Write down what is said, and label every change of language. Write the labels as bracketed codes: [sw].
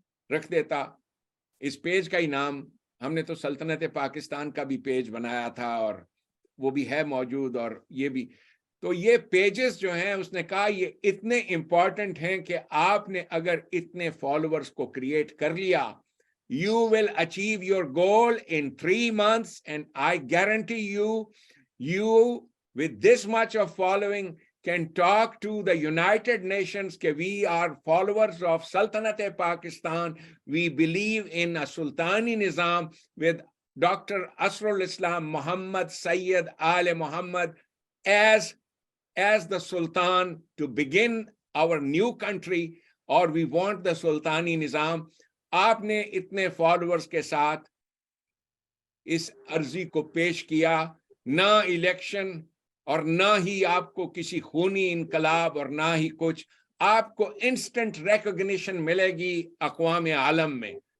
[ur] رکھ دیتا, اس پیج کا ہی نام, ہم نے تو سلطنت پاکستان کا بھی پیج بنایا تھا اور وہ بھی ہے موجود, اور یہ بھی, تو یہ پیجز جو ہیں اس نے کہا یہ اتنے امپورٹنٹ ہیں کہ آپ نے اگر اتنے فالوورز کو کریٹ کر لیا, [en] you will achieve your goal in 3 months, and I guarantee you with this much of following can talk to the United Nations that we are followers of Sultanate Pakistan. We believe in a Sultani Nizam with Dr. Asrul Islam Muhammad Sayyid Ali Muhammad as the Sultan to begin our new country, or we want the Sultani Nizam. [ur] آپ نے اتنے followers کے ساتھ اس عرضی کو پیش کیا, نہ الیکشن اور نہ ہی آپ کو کسی خونی انقلاب اور نہ ہی کچھ, آپ کو انسٹنٹ ریکگنیشن ملے گی اقوام عالم میں.